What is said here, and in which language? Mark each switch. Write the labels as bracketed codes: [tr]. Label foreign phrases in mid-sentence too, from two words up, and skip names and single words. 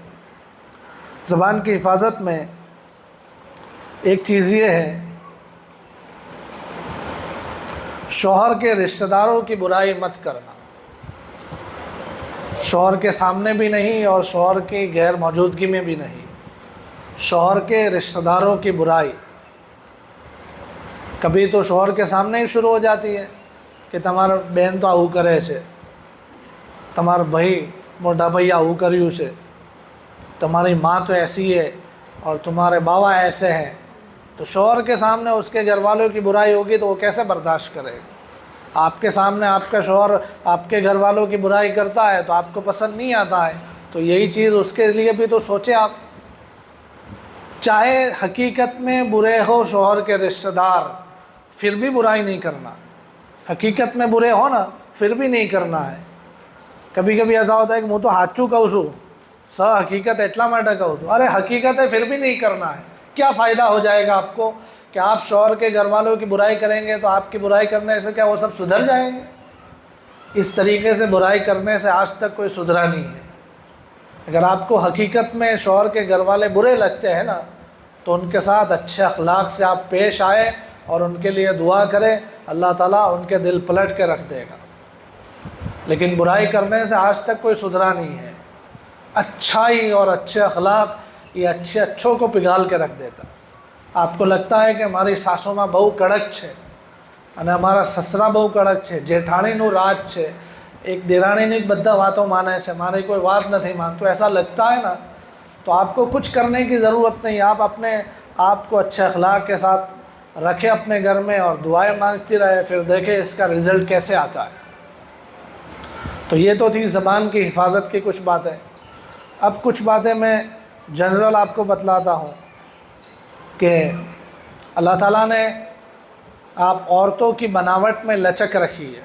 [ur] زبان کی حفاظت میں ایک چیز یہ ہے، شوہر کے رشتہ داروں کی برائی مت کرنا، شوہر کے سامنے بھی نہیں اور شوہر کی غیر موجودگی میں بھی نہیں۔ شوہر کے رشتہ داروں کی برائی کبھی تو شوہر کے سامنے ہی شروع ہو جاتی ہے کہ تمہارا بہن تو [gu] આવું કરે છે، [ur] تمہارا بھائی موٹا بھائی [gu] આવું કર્યું છે، [ur] تمہاری ماں تو ایسی ہے اور تمہارے بابا ایسے ہیں۔ تو شوہر کے سامنے اس کے گھر والوں کی برائی ہوگی تو وہ کیسے برداشت کرے گا؟ آپ کے سامنے آپ کا شوہر آپ کے گھر والوں کی برائی کرتا ہے تو آپ کو پسند نہیں آتا ہے، تو یہی چیز اس کے لیے بھی تو سوچیں آپ۔ چاہے حقیقت میں برے ہو شوہر کے رشتہ دار، پھر بھی برائی نہیں کرنا، حقیقت میں برے ہو نا پھر بھی نہیں کرنا ہے۔ کبھی کبھی ایسا ہوتا ہے کہ میں تو [gu] સાચું કહું છું، [ur] حقیقت [gu] એટલા માટે કહું છું، [ur] ارے حقیقت ہے پھر بھی نہیں کرنا ہے۔ کیا فائدہ ہو جائے گا آپ کو کہ آپ شوہر کے گھر والوں کی برائی کریں گے تو آپ کی برائی کرنے سے کیا وہ سب سدھر جائیں گے؟ اس طریقے سے برائی کرنے سے آج تک کوئی سدھرا نہیں ہے۔ اگر آپ کو حقیقت میں شوہر کے گھر والے برے لگتے ہیں نا تو ان کے ساتھ اچھے اخلاق سے آپ پیش آئے اور ان کے لیے دعا کریں، اللہ تعالیٰ ان کے دل پلٹ کے رکھ دے گا۔ لیکن برائی کرنے سے آج تک کوئی سدھرا نہیں ہے۔ اچھائی اور اچھے اخلاق یہ اچھوں کو پگھال کے رکھ دیتا۔ آپ کو لگتا ہے کہ ہماری [gu] સાસુમાં બહુ કડક છે અને અમારા સસરા બહુ કડક છે, જેઠાણીનું રાજ છે, એક દેરાણીની જ બધા વાતો માને છે, મારી કોઈ વાત નથી માનતો، [ur] ایسا لگتا ہے نا تو آپ کو کچھ کرنے کی ضرورت نہیں، آپ اپنے آپ کو اچھے اخلاق کے ساتھ رکھیں اپنے گھر میں اور دعائیں مانگتی رہے، پھر دیکھیں اس کا رزلٹ کیسے آتا ہے۔ تو یہ تو تھی زبان کی حفاظت کی کچھ باتیں۔ اب کچھ باتیں میں جنرل آپ کو بتلاتا ہوں کہ اللہ تعالیٰ نے آپ عورتوں کی بناوٹ میں لچک رکھی ہے۔